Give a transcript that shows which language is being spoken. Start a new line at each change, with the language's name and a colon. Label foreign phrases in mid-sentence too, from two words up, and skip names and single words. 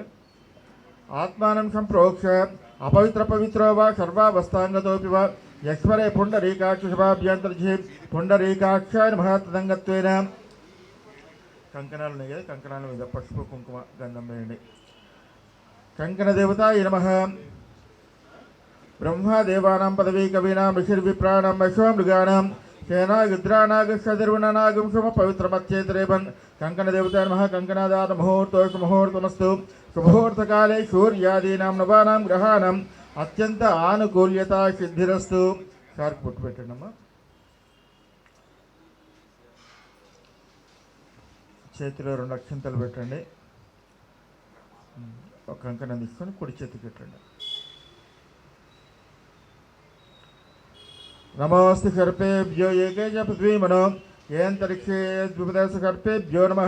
Sanskrit: ఆత్మానం సంప్రోక్ష అపవిత్ర పవిత్రో వా సర్వావస్థాంగతోపి వా యస్వరే పుండరీకాక్ష శుభాభ్యంతర్జీ పుండరీకాక్షాయ మహాతదంగత్వేన.
Telugu: కంకణాలు ఉన్నాయి కదా, కంకణాల మీద పసుపు కుంకుమ గంధం వేయండి.
Sanskrit: కంకణ దేవతాయ నమః. ब्रह्मदेवानां पदवी कवीनां ऋषिर्विप्राणां वैश्वामृगाणां सेनायुद्रानागस्यतिर्वनानागं शुभपवित्रमच्चेतरेवन् कङ्कणदेवताय नमः। कङ्कणादात मुहूर्तोऽस्तु मुहूर्तमस्तु। शुभमुहूर्तकाले सूर्यादीनां नवानां ग्रहाणाम् अत्यंत आनुकूल्यता सिद्धिरस्तु।
Telugu: సార్కి పుట్టు పెట్టండి అమ్మా. చేతిలో 2 అక్షంతలు పెట్టండి. ఒక కంకణం తీసుకొని కుడి చేతికి పెట్టండి.
Sanskrit: నమోస్తు సర్పేభ్యో ఏకేజ పృథ్వీమనో ఏంతరిక్షే ద్విపదశ సర్పేభ్యో నమః.